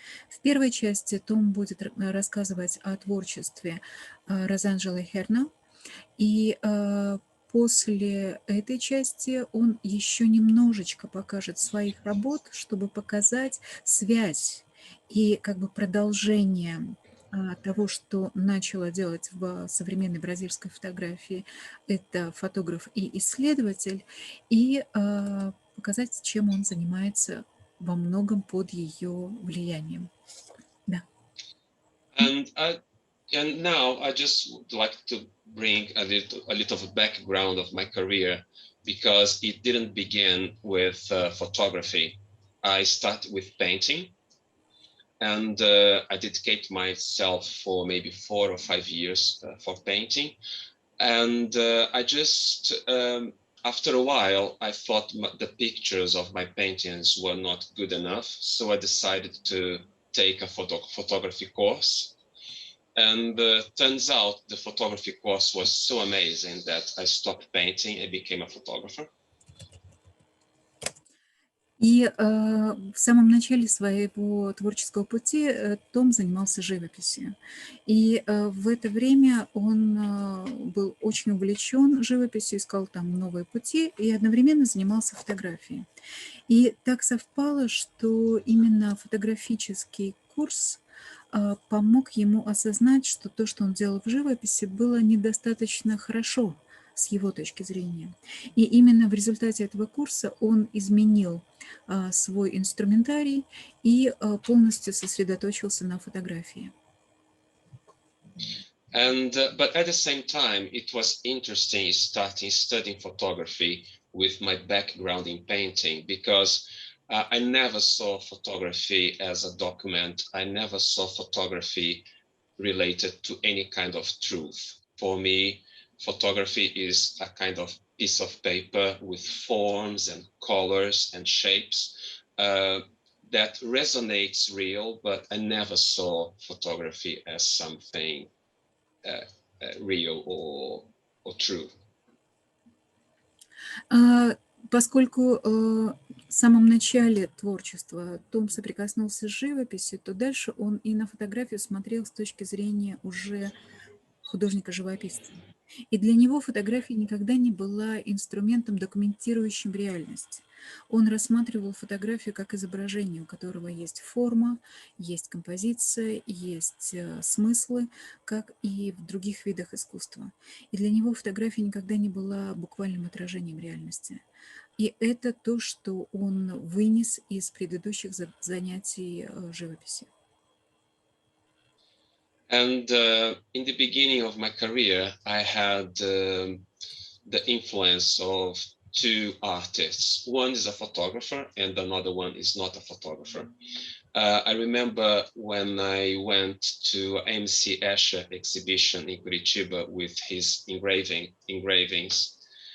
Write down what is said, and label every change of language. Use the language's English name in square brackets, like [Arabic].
[Russian] В первой части Том будет рассказывать о творчестве Розанжеле Ренно, и после этой части он еще немножечко покажет своих работ, чтобы показать связь и как бы продолжение того, что начала делать в современной бразильской фотографии, это фотограф и исследователь, и показать, чем он занимается во многом под ее влиянием. Да. [English] And now I just would like to bring a little of a background of my career, because it didn't begin with photography. I started with painting, and I dedicate myself for maybe 4 or 5 years for painting. And I just, after a while, I thought the pictures of my paintings were not good enough. So I decided to take a photography course. And turns out the photography course was so amazing that I stopped painting and became a photographer. [Russian] И в самом начале своего творческого пути Том занимался живописью. И в это время он был очень увлечен живописью, искал там новые пути и одновременно занимался фотографией. И так совпало, что именно фотографический курс помог ему осознать, что то, что он делал в живописи, было недостаточно хорошо с его точки зрения. И именно в результате этого курса он изменил свой инструментарий и полностью сосредоточился на фотографии. [English] But at the same time, it was interesting studying photography with my background in painting, because I never saw photography as a document. I never saw photography related to any kind of truth. For me, photography is a kind of piece of paper with forms and colors and shapes that resonates real, but I never saw photography as something real or true. [Russian] Поскольку в самом начале творчества Том соприкоснулся с живописью, то дальше он и на фотографию смотрел с точки зрения уже художника-живописца. И для него фотография никогда не была инструментом, документирующим реальность. Он рассматривал фотографию как изображение, у которого есть форма, есть композиция, есть смыслы, как и в других видах искусства. И для него фотография никогда не была буквальным отражением реальности. И это то, что он вынес из предыдущих занятий живописью. [English] And in the beginning of my career, I had the influence of two artists. One is a photographer and another one is not a photographer. I remember when I went to MC Escher exhibition in Curitiba with his engravings.